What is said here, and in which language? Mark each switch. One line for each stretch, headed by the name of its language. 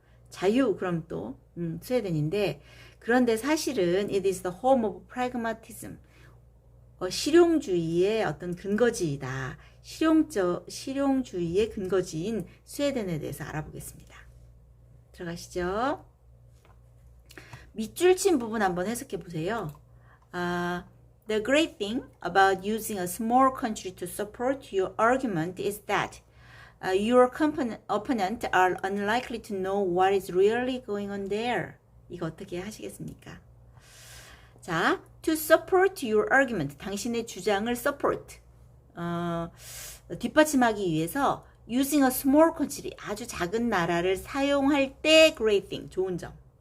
Korean: 자유 그럼 또 스웨덴인데, 그런데 사실은
English: it is the home of pragmatism,
Korean: 실용주의의 어떤 근거지이다. 실용주의의 근거지인 스웨덴에 대해서 알아보겠습니다. 들어가시죠. 밑줄 친 부분 한번 해석해 보세요.
English: The great thing about using a small country to support your argument is that your opponent are unlikely to know what is really going on there.
Korean: 이거 어떻게 하시겠습니까? 자,
English: to support your argument,
Korean: 당신의 주장을 support, 뒷받침하기 위해서
English: using a small country,
Korean: 아주 작은 나라를 사용할 때
English: great thing,
Korean: 좋은 점.